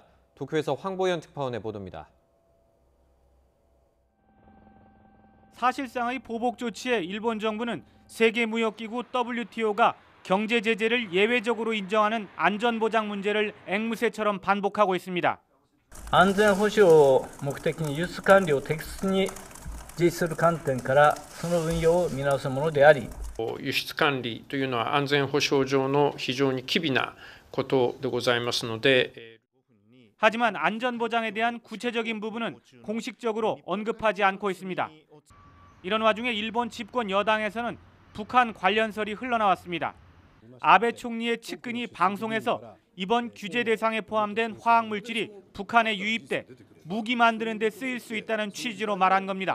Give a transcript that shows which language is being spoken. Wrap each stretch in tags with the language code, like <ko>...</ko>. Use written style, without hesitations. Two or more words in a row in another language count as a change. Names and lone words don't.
<ko>도쿄에서 황보현 특파원의 보도입니다. 사실상의 보복 조치에 일본 정부는 세계무역기구 WTO가 경제 제재를 예외적으로 인정하는 안전보장 문제를 앵무새처럼 반복하고 있습니다.</ko> <ja>安全保障を目的に輸出管理を適切に実施する観点からその運用を見直すものであり、輸出管理というのは安全保障上の非常に機微なことでございますので、</ja> <ko>하지만 안전보장에 대한 구체적인 부분은 공식적으로 언급하지 않고 있습니다. 이런 와중에 일본 집권 여당에서는 북한 관련설이 흘러나왔습니다. 아베 총리의 측근이 방송에서 이번 규제 대상에 포함된 화학물질이 북한에 유입돼 무기 만드는 데 쓰일 수 있다는 취지로 말한 겁니다.</ko>